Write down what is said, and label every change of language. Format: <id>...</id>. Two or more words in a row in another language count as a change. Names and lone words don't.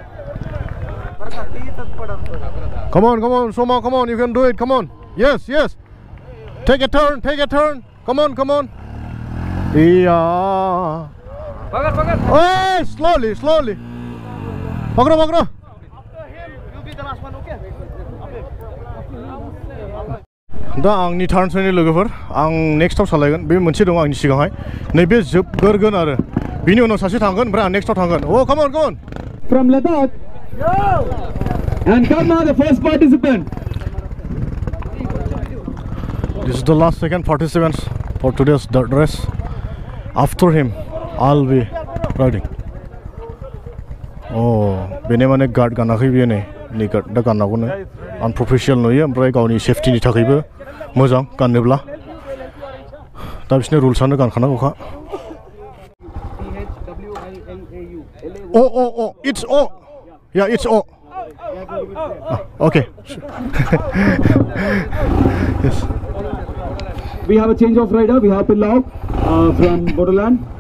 <en>Come on, Soma, come on, you can do it. Come on. Yes. Take a turn. Come on. Yeah. Hey, slowly. Pagro.</en> <brx>दा आंनि टार्न सैनि लोगोफोर आं नेक्स्टआव सालायगोन बे मोनसे दं आंनि सिगांहाय नैबे जोबगोरगोन आरो बिनि उनाव सासे थांगोन ओमफ्राय आं नेक्स्टआव थांगोन</brx> <en>Oh, come on. From Ladakh. And come now, the first participant. This is the last second participants for today's dirt race. After him, I'll be riding.</en> <brx>Oh, bene mane guard गानाखै बियो नै guard दा गाननांगौनो unprofessional नुयो ओमफ्राय गावनि सेफ्टिनि थाखायबो मोजां गाननोब्ला दा बिसोरनि रुल्सआनो गानखानांगौखा</brx> <en>it's O. Yeah, it's O. Okay. Yes. We have a change of rider. We have Pillau from Bodoland.</en>